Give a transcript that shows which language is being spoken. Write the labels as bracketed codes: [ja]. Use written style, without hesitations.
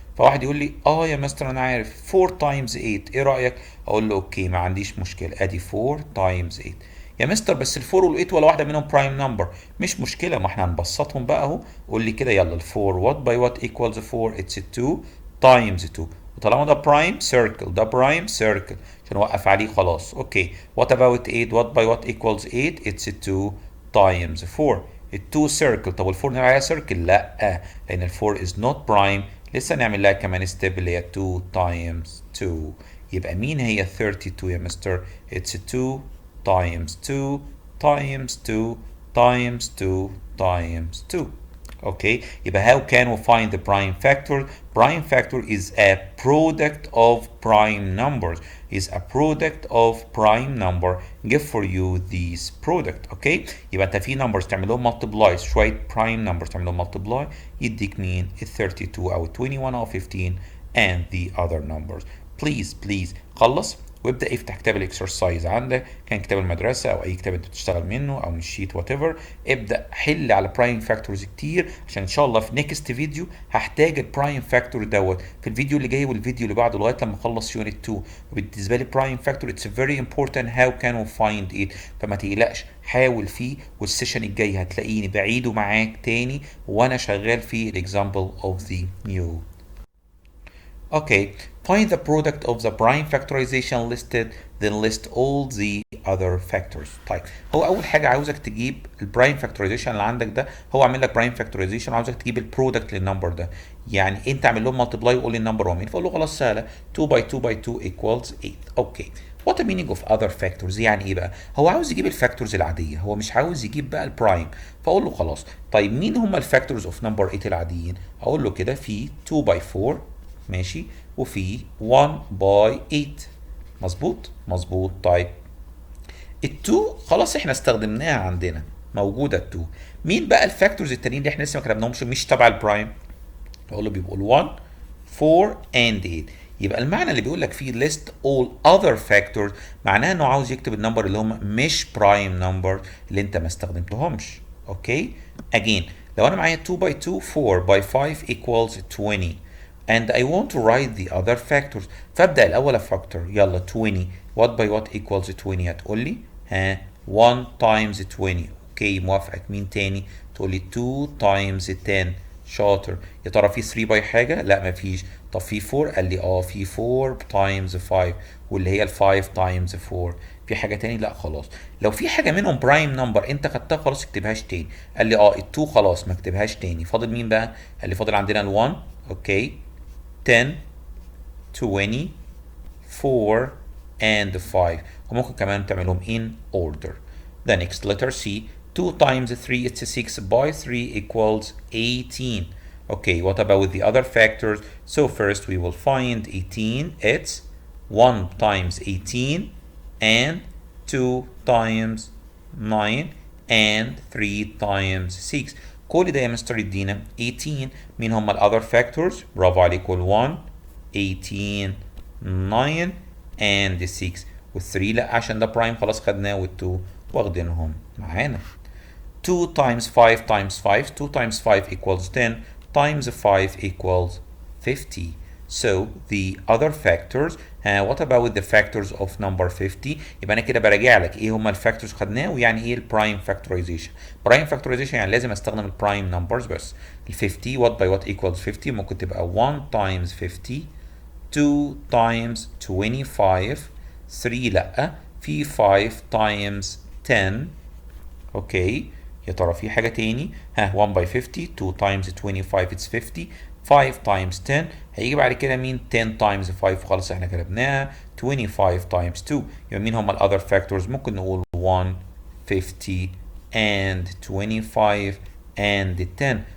[ar] فواحد يقول لي يا مستر انا عارف [en] 4 times 8 [ar] ايه رايك؟ اقول له اوكي ما عنديش مشكله ادي 4 times 8. يا مستر بس ال 4 وال 8 ولا واحده منهم برايم نمبر. مش مشكله ما احنا هنبسطهم بقى اهو. قول لي كده يلا ال 4 [en] what by what equals 4؟ it's 2 times 2 [ar] وطالما ده برايم سيركل ده برايم سيركل عشان اوقف عليه خلاص. اوكي [en] what about 8؟ what by what equals 8؟ it's 2 times 4. [ar] ال 2 سيركل. طب وال 4 نعمل عليها سيركل؟ لا لان ال 4 [en] is not prime. [ar] لسه نعمل لها كمان ستيب اللي هي [en] 2 times 2. [ar] يبقى مين هي 32 يا مستر؟ [en] it's 2 times 2 times 2 times 2 times 2. Okay [ar] يبقى [en] how can we find the prime factor؟ prime factor is a product of prime numbers. is a product of prime number. give for you this product. [ar] okay يبقى انت في numbers تعمل لهم multiply شويه prime numbers تعمل لهم multiply يديك مين؟ ال 32 او 21 او 15 [en] and the other numbers. [ar] please خلص وابدا افتح كتاب الاكسرسايز عندك، كان كتاب المدرسه او اي كتاب انت بتشتغل منه او من الشيت وات ايفر. ابدا حل على برايم فاكتورز كتير، عشان ان شاء الله في نيكست فيديو هحتاج البرايم فاكتور دوت في الفيديو اللي جاي والفيديو اللي بعده لغايه لما اخلص يونت 2. [en] وبالنسبه لي prime factor it's very important how can we find it, فما تقلقش حاول فيه، والسيشن الجاي هتلاقيني بعيده معاك تاني وانا شغال في الاكزامبل of the new. Okay, find the product of the prime factorization listed, then list all the other factors. [ar] طيب هو أول حاجة عاوزك تجيب البرايم فاكتورايزيشن اللي عندك ده، هو عامل لك برايم فاكتورايزيشن وعاوزك تجيب البرودكت للنمبر ده. يعني أنت عامل لهم مالتبلاي وقول لي النمبر هو مين، فأقول له خلاص سهلة [en] 2 by 2 by 2 equals 8. [ar] أوكي. [en] What the meaning of other factors؟ [ar] يعني ايه بقى؟ هو عاوز يجيب الفاكتورز العاديه، هو مش عاوز يجيب بقى البرايم. فاقول له خلاص طيب مين هم الفاكتورز اوف نمبر 8 العاديين؟ اقول له كده في 2 by 4 ماشي، وفي 1 by 8. مظبوط مظبوط. طيب ال2 خلاص احنا استخدمناها عندنا، موجوده ال2. مين بقى الفاكتورز التانيين اللي احنا لسه ما كتبناهمش مش تبع البرايم؟ اقول له بيبقوا 1 4 and 8. يبقى المعنى اللي بيقول لك فيه [en] list all other factors [ar] معناه انه عاوز يكتب النمبر اللي هم مش برايم نمبر اللي انت ما استخدمتهمش. اوكي. [en] again [ar] لو انا معايا [en] 2 by 2 4 by 5 equals 20 and I want to write the other factors، [ar] فابدا الاول افكتور. يلا 20 [en] what by what equals 20؟ [ar] هتقول لي ها [en] 1 times 20. [ar] اوكي موافقك. مين تاني؟ تقول لي [en] 2 times 10. [ar] شاطر. يا ترى في 3 باي حاجه؟ لا مفيش. طب في 4؟ قال لي في 4 تايمز 5 واللي هي ال 5 تايمز 4. في حاجه تاني؟ لا خلاص. لو في حاجه منهم برايم نمبر انت خدتها خلاص اكتبهاش تاني. قال لي ال2 خلاص ما اكتبهاش تاني. فاضل مين بقى؟ قال لي فاضل عندنا ال1. اوكي 10 20 4 and 5، وممكن كمان تعملهم [en] in order. The next letter C. 2 times 3 it's 6 by 3 equals 18. Okay, what about the other factors? So first we will find 18. It's 1 times 18 and 2 times 9 and 3 times 6. [ar] كل ده يا مستر يدينا 18. مين هم ال [en] other factors؟ [ar] برافو عليك. 1 18 9 and 6 وال3 لا عشان ده برايم خلاص خدناه، وال2 واخدينهم معانا. [en] 2 times 5 times 5 2 times 5 equals 10 times 5 equals 50. So the other factors what about the factors of number 50؟ [ar] يبقى انا كده براجع لك ايه هم الفاكتورز خدناه ويعني ايه البرايم فاكتورايزيشن. برايم فاكتورايزيشن يعني لازم استخدم البرايم نمبرز بس. [en] ال 50 what by what equals 50 [ar] ممكن تبقى [en] 1 times 50 2 times 25 3 لا، في 5 times 10. [ar] اوكي يا ترى في حاجة تاني؟ 1 by 50 2 times 25 it's 50 5 times 10 هيجي بعد كده مين؟ [en] 10 times 5 [ar] خلاص احنا كتبناها 25 times 2. يبقى مين هم ال [en] other factors؟ [ar] ممكن نقول 1 50 and 25 and 10.